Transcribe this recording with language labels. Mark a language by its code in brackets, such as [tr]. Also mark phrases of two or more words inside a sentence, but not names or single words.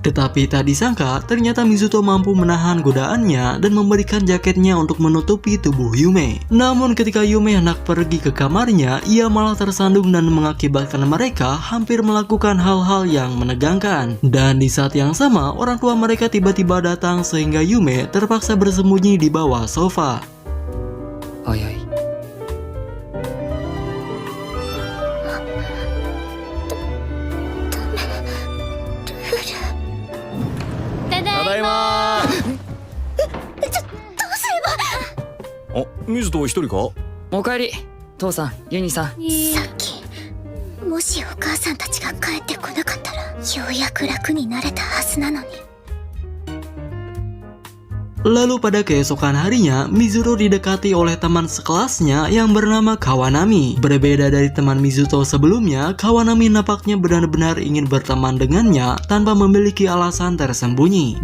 [id] Tetapi tak disangka, ternyata Mizuto mampu menahan godaannya dan memberikan jaketnya untuk menutupi tubuh Yume. Namun ketika Yume hendak pergi ke kamarnya, ia malah tersandung dan mengakibatkan mereka hampir melakukan hal-hal yang menegangkan. Dan di saat yang sama, orang tua mereka tiba-tiba datang sehingga Yume terpaksa bersembunyi di bawah sofa. [ja] 早い。ただいまあ、水戸一人か？おかえり父さんユニさん。さっきもしお母さんたちが帰ってこなかったらようやく楽になれたはずなのに。 [id] Lalu pada keesokan harinya, Mizuto didekati oleh teman sekelasnya yang bernama Kawanami. Berbeda dari teman Mizuto sebelumnya, Kawanami nampaknya benar-benar ingin berteman dengannya tanpa memiliki alasan tersembunyi.